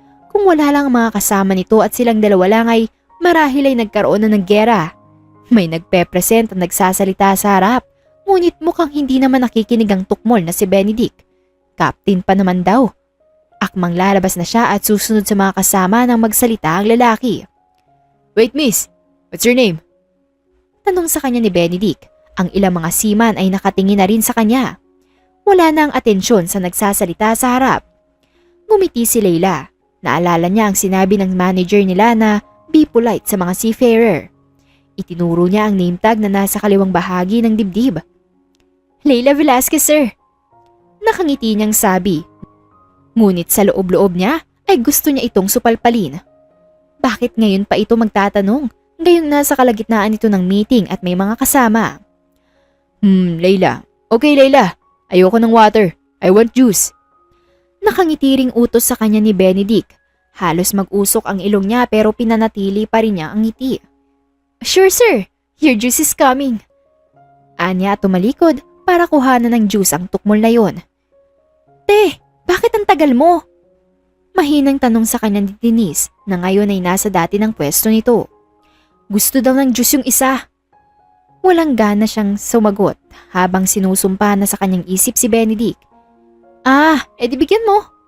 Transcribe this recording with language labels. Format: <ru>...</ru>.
<tl>Kung wala lang ang mga kasama nito at silang dalawa lang ay marahil ay nagkaroon na ng gera. May nagpe-present at nagsasalita sa harap, ngunit mukhang hindi naman nakikinig ang tukmol na si Benedict. Captain pa naman daw. Akmang lalabas na siya at susunod sa mga kasama nang magsalita ang lalaki.</tl> <en>Wait miss, what's your name?</en> <tl>Tanong sa kanya ni Benedict. Ang ilang mga seaman ay nakatingin na rin sa kanya. Wala na ang atensyon sa nagsasalita sa harap. Ngumiti si Layla. Naalala niya ang sinabi ng manager nila na</tl> <en>be polite</en> <tl>sa mga seafarer. Itinuro niya ang name tag na nasa kaliwang bahagi ng dibdib. Layla Velasquez, sir. Nakangiti niyang sabi. Ngunit sa loob-loob niya ay gusto niya itong supalpalin. Bakit ngayon pa ito magtatanong? Ngayong nasa kalagitnaan ito ng meeting at may mga kasama.</tl> <en>Layla. Okay, Layla.</en> <tl>Ayoko ng</tl> <en>water. I want juice.</en> <tl>Nakangiti ring utos sa kanya ni Benedict. Halos mag-usok ang ilong niya pero pinanatili pa rin niya ang ngiti.</tl> <en>Sure sir, your juice is coming.</en> <tl>Anya at tumalikod para kuhanan ng juice ang tukmol na yon. Te, bakit ang tagal mo? Mahinang tanong sa kanya ni Denise na ngayon ay nasa dati ng pwesto nito. Gusto daw ng juice yung isa. Walang gana siyang sumagot habang sinusumpa na sa kanyang isip si Benedict. Edi bigyan mo.</tl>